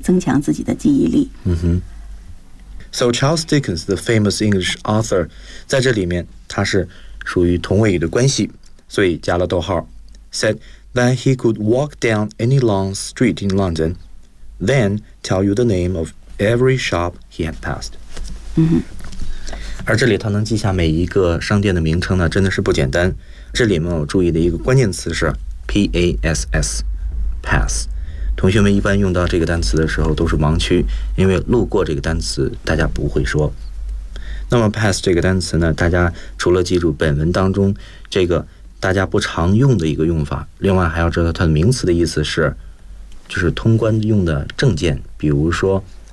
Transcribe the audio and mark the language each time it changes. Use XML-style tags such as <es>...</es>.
<zh>嗯，看来作家的记忆力都很好啊。这个伦敦呢，我们学过，既是英国的金融中心，世界金融中心，同时也是一个购物的好地方。所以狄更斯呢，用这样的记忆每一家小商店这样的一个办法来增强自己的记忆力。嗯哼。So</zh> <en>Charles Dickens, the famous English author,</en> <zh>在这里面他是属于同位语的关系，所以加了逗号，</zh> <en>said that he could walk down any long street in London, then tell you the name of every shop he had passed.</en> <zh>而这里他能记下每一个商店的名称呢，真的是不简单。这里面我注意的一个关键词是 pass, pass。同学们一般用到这个单词的时候都是盲区，因为路过这个单词大家不会说。那么 pass 这个单词呢，大家除了记住本文当中这个 大家不常用的一个用法，另外还要知道它的名词的意思是，就是通关用的证件，比如说，</zh>